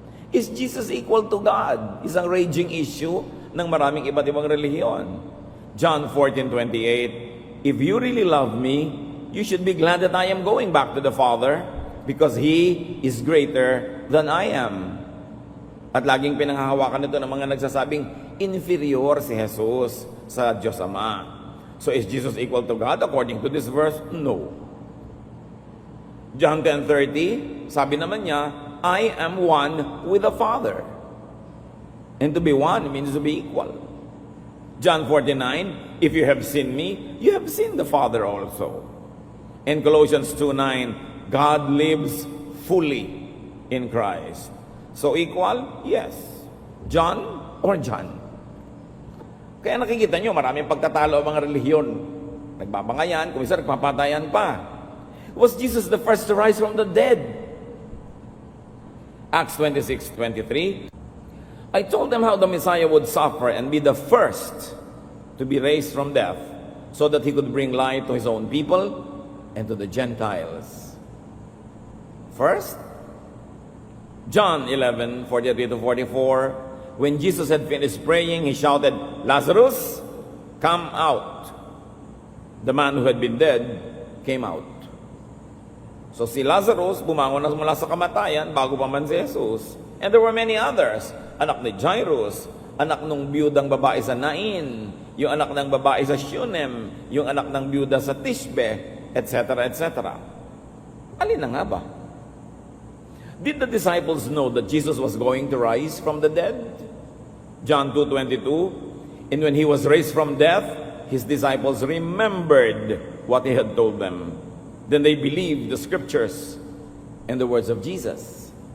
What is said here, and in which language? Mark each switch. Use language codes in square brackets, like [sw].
[en] Is Jesus equal to God? [tl] Isang raging issue ng maraming iba't ibang relihiyon. [en] John 14:28, if you really love me, you should be glad that I am going back to the Father, because He is greater than I am. [tl] At laging pinanghahawakan nito ng mga nagsasabing inferior si Jesus sa Diyos Ama. [en] So is Jesus equal to God according to this verse? No. John 10:30, [tl] sabi naman niya, [en] I am one with the Father. And to be one means to be equal. John 49, if you have seen me, you have seen the Father also. In Colossians 2:9, God lives fully in Christ. So equal? Yes. John or John? [tl] Kaya nakikita nyo, maraming pagtatalo ang mga relihiyon. Nagbabangayan, kung isa nagpapatayan pa. [en] Was Jesus the first to rise from the dead? Acts 26:23, I told them how the Messiah would suffer and be the first to be raised from death, so that He could bring light to His own people and to the Gentiles. First, John 11:43-44, when Jesus had finished praying, He shouted, Lazarus, come out. The man who had been dead came out. [tl] So si Lazarus, bumangon na mula sa kamatayan bago pa man si Jesus. [en] And there were many others. [tl] Anak ni Jairus, anak ng biyudang babae sa Nain, yung anak ng babae sa Shunem, yung anak ng biyuda sa Tishbe, etc., etc. Alin na nga ba? [en] Did the disciples know that Jesus was going to rise from the dead? John 2:22, and when He was raised from death, His disciples remembered what He had told them. Then they believed the scriptures and the words of Jesus.